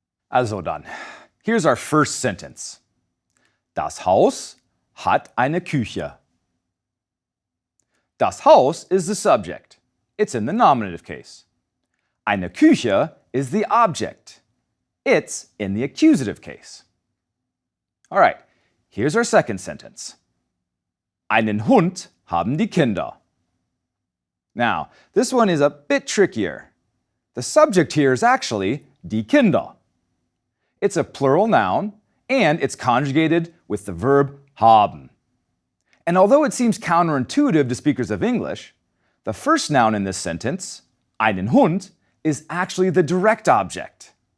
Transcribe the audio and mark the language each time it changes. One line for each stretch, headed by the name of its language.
German: Also dann,
English: here's our first sentence.
German: Das Haus hat eine Küche.
English: Das Haus is the subject. It's in the nominative case. Eine Küche is the object. It's in the accusative case. All right, here's our second sentence.
German: Einen Hund haben die Kinder.
English: Now, this one is a bit trickier. The subject here is actually die Kinder. It's a plural noun, and it's conjugated with the verb haben. And although it seems counterintuitive to speakers of English, the first noun in this sentence, einen Hund, is actually the direct object.